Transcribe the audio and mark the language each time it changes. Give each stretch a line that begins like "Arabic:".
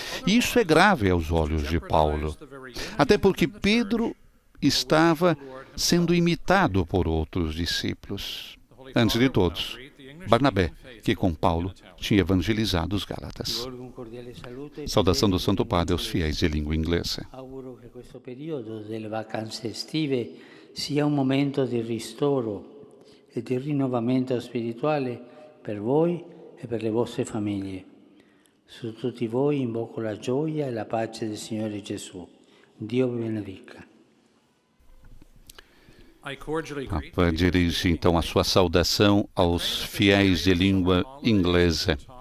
Portuguese: E isso é grave aos olhos de Paulo, até porque Pedro estava sendo imitado por outros discípulos. Antes de todos, Barnabé, que com Paulo tinha evangelizado os Gálatas. Saudação do Santo Padre aos fiéis de língua inglesa.
Italian: Auguro che questo periodo delle vacanze estive sia un momento di ristoro e di rinnovamento spirituale per voi e per le vostre famiglie. Su tutti voi invoco la gioia e la pace del Signore Gesù. Dio vi benedica.
Portuguese: Papa dirige então a sua saudação aos fiéis de língua inglesa.